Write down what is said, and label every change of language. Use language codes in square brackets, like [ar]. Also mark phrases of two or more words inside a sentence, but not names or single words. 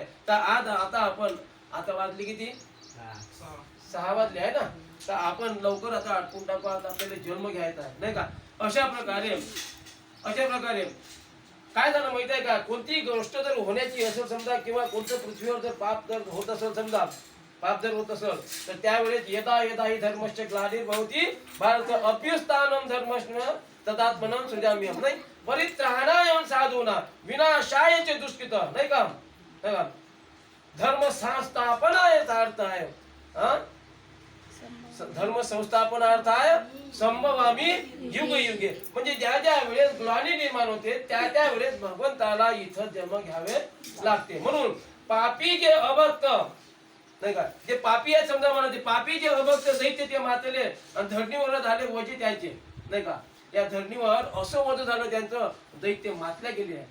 [mr] तर आता आपण वाजली किती? 6 वाजले आहे ना. तर आपण लवकर आता आटपून टाकू. आता आपल्याला जन्म घ्यायचा आहे नाही का? अशा प्रकारे काय झालं माहित आहे का? कोणतीही गोष्ट जर होण्याची असेल समजा किंवा कोणतं पृथ्वीवर जर पाप जर होत असेल समजा तर त्यावेळेस [sa] यदा यदा ही धर्मश्च ग्लानिर्भवति भारत अभ्युत्थानं धर्मस्य तदात्मनं सृजाम्यहं. नाही, परित्राणाय साधूना विनाशाय च दुष्कृत. [mr] नाही का, नाही का, [sa] धर्म संस्थापनाय [mr] अर्थ आहे. [sa] धर्म संस्थापनार्थाय संभवामी युग युगे. [mr] म्हणजे ज्या ज्या वेळेस ग्लानी निर्माण होते त्या त्या वेळेस भगवंताला इथं जन्म घ्यावे लागते. म्हणून पापी जे अभक्त, नाही का, जे पापी आहे समजा म्हणा, ते पापी जे अभक्त दैत्य ते मातले आणि धरणीवर झाले वजे त्यांचे. नाही का, या धरणीवर असं वध झालं त्यांचं, दैत्य मातल्या गेले आहे.